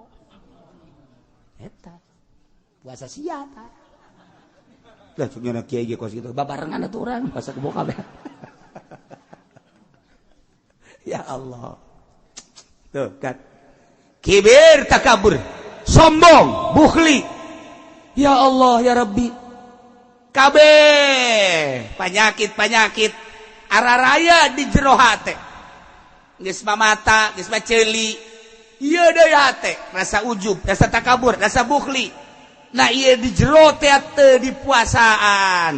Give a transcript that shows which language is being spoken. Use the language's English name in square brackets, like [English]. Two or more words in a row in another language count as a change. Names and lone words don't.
[Sundanese] Eta puasa sia tah. Lah cugna kiai ge kos kitu babarengan atuh urang puasa kebo kabeh. [Arabic] Ya Allah. [Sundanese] Tuh kan. Kibir takabur, sombong, bukhli. [Arabic] Ya Allah ya Rabbi. [Sundanese] Kabeh penyakit araraya di jero hate. Geus mamata, geus maceuli. Ieu deui hate, rasa ujub, rasa takabur, rasa bukhli. Nah ieu di jero teh teu di puasaan.